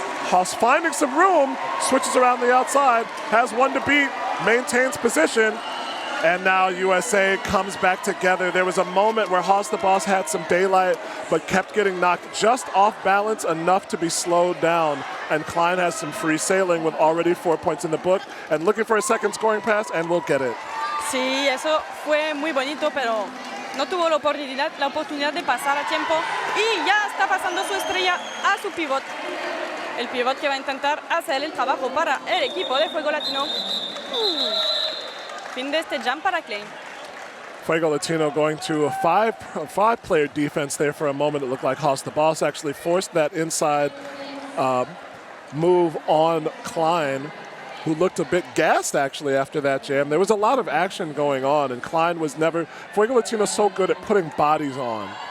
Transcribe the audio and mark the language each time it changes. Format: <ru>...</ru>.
<en>Haas finding some room, switches around the outside, has one to beat, maintains position, and now USA comes back together. There was a moment where Haas the Boss had some daylight, but kept getting knocked just off balance enough to be slowed down. And Klein has some free sailing with already 4 points in the book, and looking for a second scoring pass, and will get it.</en> <es>Sí, eso fue muy bonito, pero no tuvo la oportunidad de pasar a tiempo y ya está pasando su estrella a su pivot. El pivot que va a intentar hacer el trabajo para el equipo de Fuego Latino. Fin de este jam para Klein.</es> <en>Fuego Latino going to a five-player defense there for a moment. It looked like Haas the Boss actually forced that inside move on Klein, who looked a bit gassed actually after that jam. There was a lot of action going on, and Klein was never. Fuego Latino's so good at putting bodies on.</en>